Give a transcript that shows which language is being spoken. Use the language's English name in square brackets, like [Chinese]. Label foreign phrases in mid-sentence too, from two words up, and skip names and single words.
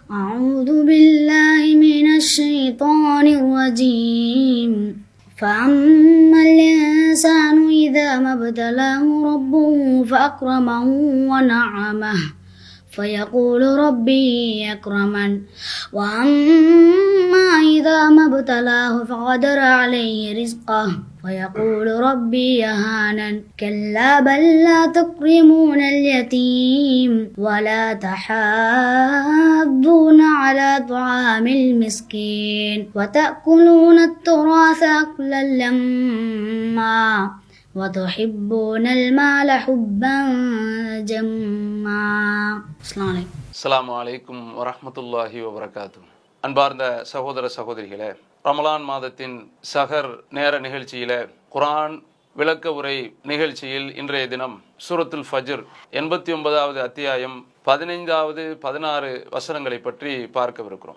[Arabic] أعوذ بالله من الشيطان الرجيم فأما الإنسان إذا ما ابتلاه ربه فأكرمه ونعمه فيقول ربي أكرمن وأما إذا ما ابتلاه فقدر عليه رزقه فيقول ربي يهانن كلا بل لا تكرمون اليتيم ولا تحاضون على طعام المسكين وتأكلون التراث أكلا لما وتحبون المال حبا جما. السلام عليكم ورحمة الله وبركاته. [Tamil] அன்பார்ந்த சகோதர சகோதரிகளே, ரமலான் மாதத்தின் சஹர் நேர நிகழ்ச்சியில குர்ஆன் விளக்க உரை நிகழ்ச்சியில் இன்றைய தினம் சூரத்துல் ஃபஜ்ர் 89வது அத்தியாயம் 15வது 16 வசனங்களை பற்றி பார்க்கவிருக்கிறோம்.